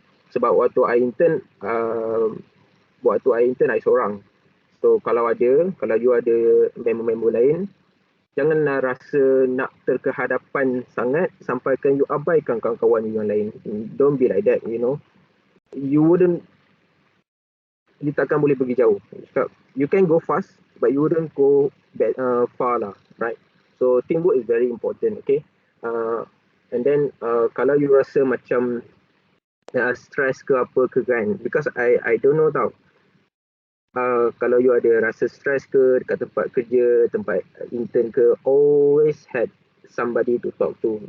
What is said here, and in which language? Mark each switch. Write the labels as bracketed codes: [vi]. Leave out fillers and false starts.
[ms] Sebab waktu I intern I seorang. So kalau you ada member-member lain, janganlah rasa nak terkehadapan sangat sampaikan you abaikan kawan-kawan you yang lain. [en] Don't be like that, you know. [ms] You takkan boleh pergi jauh. [en] You can go fast, but you wouldn't go far lah, right? So teamwork is very important, okay? [ms] And then kalau you rasa macam stress ke apa ke kan, [en] because I don't know [ms] tau. Kalau you ada rasa stress ke dekat tempat kerja, tempat intern ke, [en] always had somebody to talk to.